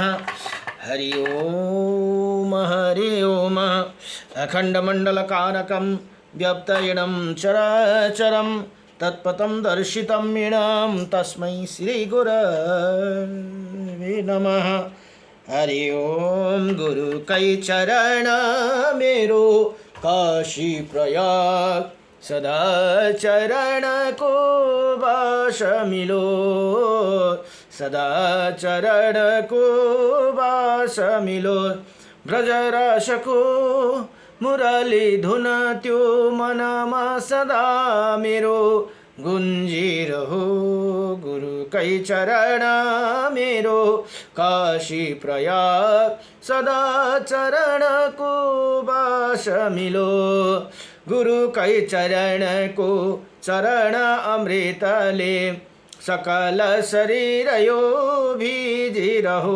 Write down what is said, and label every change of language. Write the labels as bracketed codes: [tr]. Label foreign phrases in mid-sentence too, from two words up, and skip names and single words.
[sa] हरि ओम। हरि ओम। अखंडमंडलकारकं व्यप्तयनं चराचरं तत्पथं दर्शितं येन तस्मै श्री गुरवे नमः। हरि ओम। [ne] गुरु कई चरण मेरो काशी प्रयाग सदा चरण को वास मिलो। सदा चरण को वास मिलो। ब्रजरस को मुरली धुन त्यो मनमा सदा मेरो गुंजी रहो। गुरु कई चरण मेरो काशी प्रयाग सदा चरण को वास मिलो। गुरु कई चरण को चरण अमृत ले सकल शरीर यो भीजी रहो।